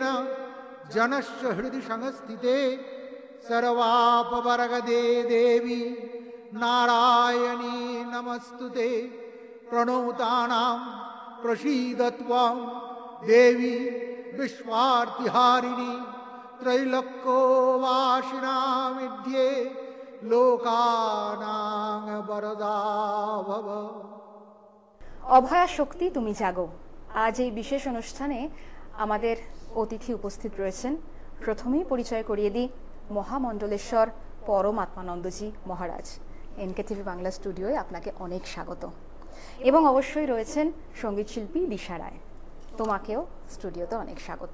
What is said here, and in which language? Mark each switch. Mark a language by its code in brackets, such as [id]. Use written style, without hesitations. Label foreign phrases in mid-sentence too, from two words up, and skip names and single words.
[sa] जनस्य हृदि संस्थिते, सर्वापवर्गदे देवी नारायणी नमस्तुते, प्रणोतानां प्रसीद त्वं देवी विश्वार्तिहारिणी, त्रैलोक्यवासिनामिध्ये लोकानां वरदा भव। [bn] অভয়া শক্তি তুমি জাগো। আজ এই বিশেষ অনুষ্ঠানে আমাদের অতিথি উপস্থিত রয়েছেন। প্রথমেই পরিচয় করিয়ে দিই, মহামণ্ডলেশ্বর পরমাত্মানন্দজি মহারাজ। এনকেটিভি বাংলা স্টুডিওয়ে আপনাকে অনেক স্বাগত। এবং অবশ্যই রয়েছেন সঙ্গীত শিল্পী দিশা রায়, তোমাকেও স্টুডিওতে অনেক স্বাগত।